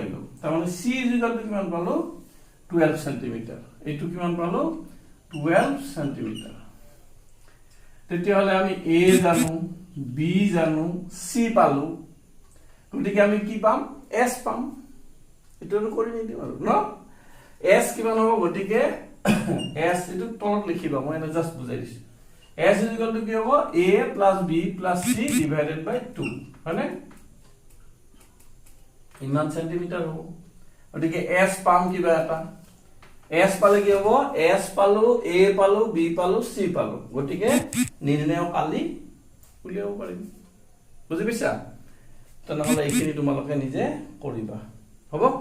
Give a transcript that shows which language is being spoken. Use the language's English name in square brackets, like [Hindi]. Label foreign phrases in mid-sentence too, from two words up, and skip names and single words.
[Assamese] গল তাৰ মানে [English] c is equal to [Assamese] কিমান পালো 12 সেন্টিমিটাৰ এইটো কিমান পালো 12 সেন্টিমিটাৰ তেতিয়াহলে আমি a জানো b জানো c পালো গতিকে আমি কি পাম s পাম এটোটো কৰি নিদিম আৰু ন s কিমান হ'ব গতিকে s এটো তলত লিখিবা মই এনে জাস্ট বুজাই দিছো [English] s is equal to [Assamese] কি হ'ব [English] a plus b plus c divided by 2 [Assamese] মানে ইমান সেন্টিমিটাৰ হ'ব গতিকে s পাম কিবা এটা s পালে কি হ'ব s পালো a পালো b পালো c পালো গতিকে নিৰ্ণয় কালি উলিয়াব পাৰিম বুজি পাইছা তেনেহলে এইখিনি তোমালোকে নিজে কৰিবা হ'ব